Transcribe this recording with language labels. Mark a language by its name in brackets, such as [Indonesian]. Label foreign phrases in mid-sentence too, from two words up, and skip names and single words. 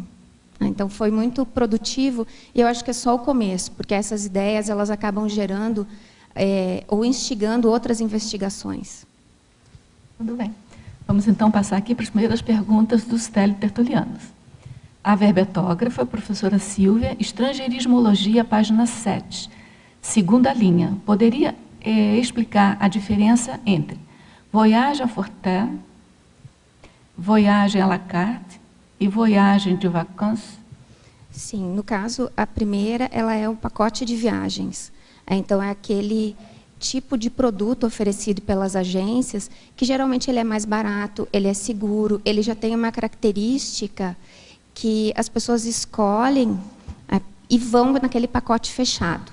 [Portuguese] Então, foi muito produtivo, e eu acho que é só o começo, porque essas ideias elas acabam gerando ou instigando outras investigações. Tudo bem. Vamos, então, passar aqui para as primeiras perguntas dos teletertulianos. A verbetógrafa, professora Silvia, Estrangeirismologia, página 7, segunda linha. Poderia explicar a diferença entre [French] voyage à fortin, voyage à la carte [Portuguese] e [French] voyage de vacances? [Portuguese] Sim, no caso, a primeira ela é um pacote de viagens. Então, é aquele tipo de produto oferecido pelas agências, que geralmente ele é mais barato, ele é seguro, ele já tem uma característica que as pessoas escolhem e vão naquele pacote fechado.